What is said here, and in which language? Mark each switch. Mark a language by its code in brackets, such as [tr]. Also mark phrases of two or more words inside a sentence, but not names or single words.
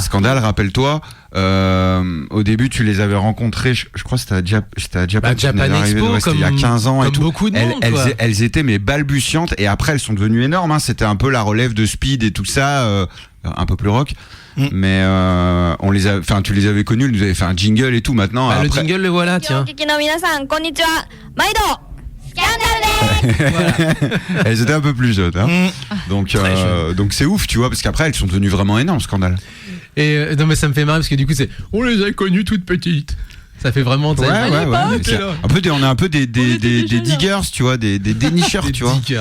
[fr] Scandale, rappelle-toi, au début tu les avais rencontrés, je crois que c'était à Japan, Japan arrivé, Expo, c'était il y a 15 ans et comme tout. beaucoup de monde, quoi. Elles étaient mais balbutiantes et après elles sont devenues énormes, hein. C'était un peu la relève de Speed et tout ça, un peu plus rock. Mais tu les avais connus, ils nous avaient fait un jingle et tout. Maintenant, le après, jingle, le voilà, tiens. [ja] お聞きの皆さんこんにちは毎度スキャンダルです [fr] elles étaient un peu plus jeunes, hein. Donc Très jeunes. donc c'est ouf, tu vois, parce qu'après elles sont devenues vraiment énormes, Scandale. Et non, mais ça me fait marrer parce que du coup, on les a connues toutes petites. Ça fait vraiment Ouais, mais c'est on est un peu des diggers, tu vois, des dénicheurs, tu vois. Diggers.